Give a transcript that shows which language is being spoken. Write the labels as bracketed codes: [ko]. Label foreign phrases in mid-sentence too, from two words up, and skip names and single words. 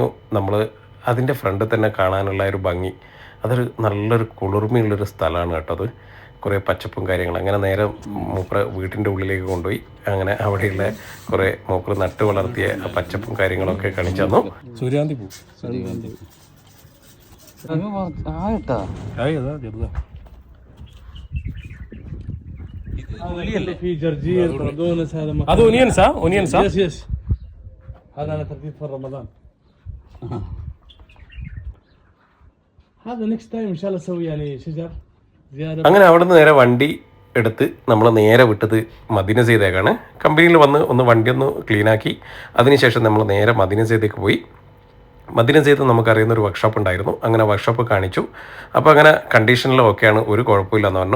[ml] നമ്മൾ അതിൻ്റെ ഫ്രണ്ടിൽ തന്നെ കാണാനുള്ള ഒരു ഭംഗി, അതൊരു നല്ലൊരു കുളിർമയുള്ളൊരു സ്ഥലമാണ് കേട്ടോ അത്. കുറേ പച്ചപ്പും കാര്യങ്ങളും. അങ്ങനെ നേരെ മൂപ്പറ വീട്ടിൻ്റെ ഉള്ളിലേക്ക് കൊണ്ടുപോയി. അങ്ങനെ അവിടെയുള്ള കുറേ മൂപ്പർ നട്ട് വളർത്തിയ പച്ചപ്പും കാര്യങ്ങളൊക്കെ കാണിച്ചു തന്നു. സൂര്യാന്തി പൂ [ar] في جرجير بقدونس هذا [ml] അത് ഒനിയൻസാ? ഒനിയൻസാ? [en] yes yes [ar] هذا انا ترتيب في رمضان هذا [en] next time [ar] ان شاء الله اسوي يعني شجر زياده. [ml] അങ്ങനെ അവിടെ നിന്ന് നേരെ വണ്ടി എടുത്ത് നമ്മൾ നേരെ വിട്ടത് മദീന സൈദേക്കാണ്. കമ്പനിയിൽ വന്ന് ഒന്ന് വണ്ടി ഒന്ന് ക്ലീനാക്കി അതിനുശേഷം നമ്മൾ നേരെ മദീന സൈദേക്ക് പോയി. മദീന സൈദ് നമുക്കറിയുന്ന ഒരു വർക്ക്ഷോപ്പ് ഉണ്ടായിരുന്നു. അങ്ങനെ വർക്ക്ഷോപ്പ് കാണിച്ചു. അപ്പോൾ അങ്ങനെ കണ്ടീഷനിൽ ഓക്കെയാണ്, ഒരു കുഴപ്പമില്ലെന്ന് പറഞ്ഞു.